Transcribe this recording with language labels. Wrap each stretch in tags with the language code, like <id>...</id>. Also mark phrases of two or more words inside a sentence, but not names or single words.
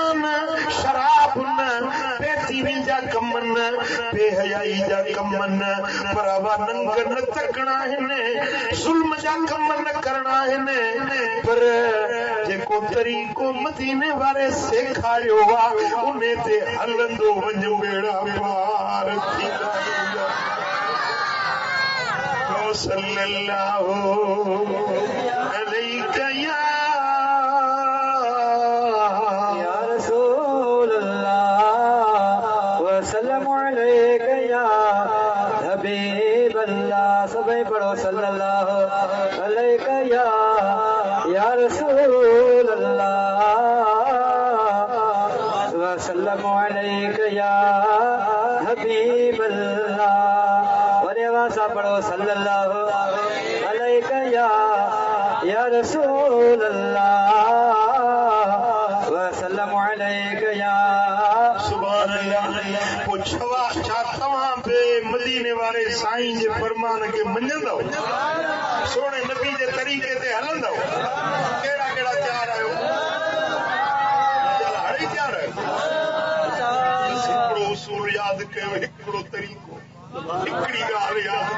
<sd>न शराब न बेदीनी जा कम न बेहयाई जा कम न बराबा नंग न तकणा आहिनि ज़ुल्म जा कम न करणा आहिनि पर जेको तरीक़ो मदीने वारे सेखारियो आहे उन ते हलंदो वञ बेड़ा पार थींदा</sd> <ar>صلى الله عليه يا رسول الله وسلم عليك يا حبيب الله</ar> <sd>सभी पढ़ो</sd> <ar>صلى الله عليك يا رسول الله وسلم عليك يا حبيب الله</ar> <sd>वने वासा पढ़ो</sd> <ar>صلى الله عليك يا رسول الله وسلم عليك يا سبحان الله</ar> <sd>पुछवा छा तव्हां बे मदीने वारे साईं जे फरमान खे मञंदव सोने नबी जे तरीक़े ते हलंदव कहिड़ा कहिड़ा तयार आहियो हाणे तयार आहियो हिकिड़ो उसूल यादि कयो हिकिड़ो तरीक़ो हिकिड़ी ॻाल्हि यादि</sd>